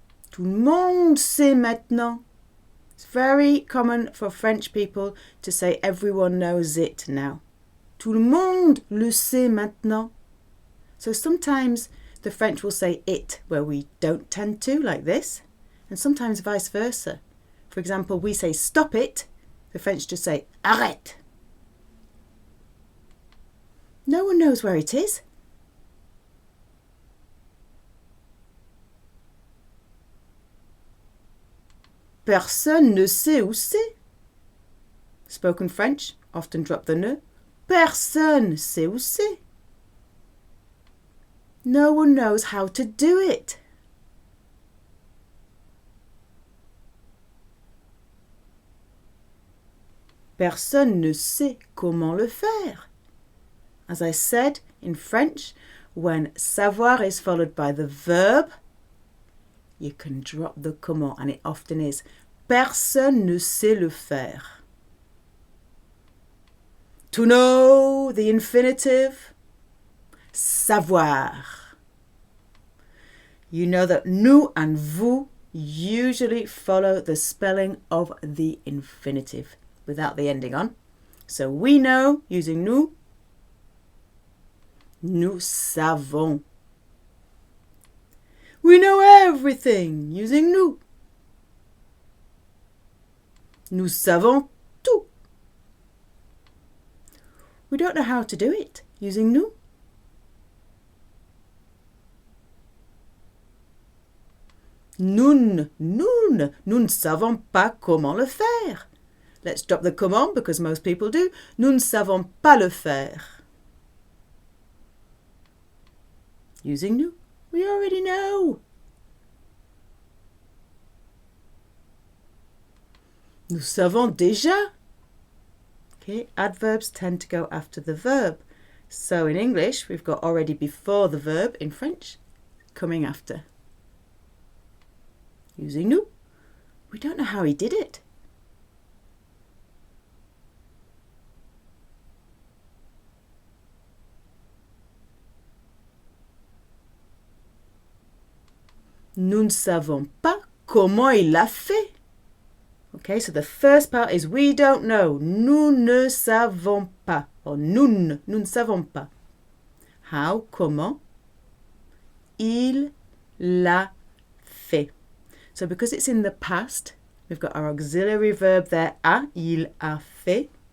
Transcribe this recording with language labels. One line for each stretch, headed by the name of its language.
French: Tout le monde sait maintenant.
English: It's very common for French people to say everyone knows it now.
French: Tout le monde le sait maintenant.
English: So sometimes the French will say it where we don't tend to, like this, and sometimes vice versa. For example, we say stop it, the French just say arrête. No one knows where it is.
French: Personne ne sait où c'est.
English: Spoken French, often drop the ne.
French: Personne sait où c'est.
English: No one knows how to do it.
French: Personne ne sait comment le faire.
English: As I said, in French, when savoir is followed by the verb, you can drop the comment, and it often is.
French: Personne ne sait le faire.
English: To know, the infinitive. Savoir. You know that nous and vous usually follow the spelling of the infinitive without the ending on. So we know using nous.
French: Nous savons.
English: We know everything using nous.
French: Nous savons tout.
English: We don't know how to do it using nous.
French: Nous ne savons pas comment le faire.
English: Let's drop the comment because most people do.
French: Nous ne savons pas le faire.
English: Using nous, we already know.
French: Nous savons déjà.
English: Okay, adverbs tend to go after the verb. So in English, we've got already before the verb. In French, coming after. Using nous. We don't know how he did it.
French: Nous ne savons pas comment il l'a fait.
English: Okay, so the first part is we don't know.
French: Nous ne savons pas. Or nous ne savons pas. How, comment? Il l'a fait.
English: So because it's in the past, we've got our auxiliary verb there, a,
French: il a fait.